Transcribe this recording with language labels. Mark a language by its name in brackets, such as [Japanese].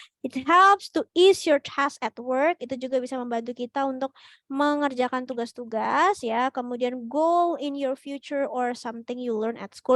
[English] It helps to ease your task at work. [Indonesian] Itu juga bisa membantu kita untuk mengerjakan tugas-tugas ya. Kemudian [English] goal in your future or something you learn at school.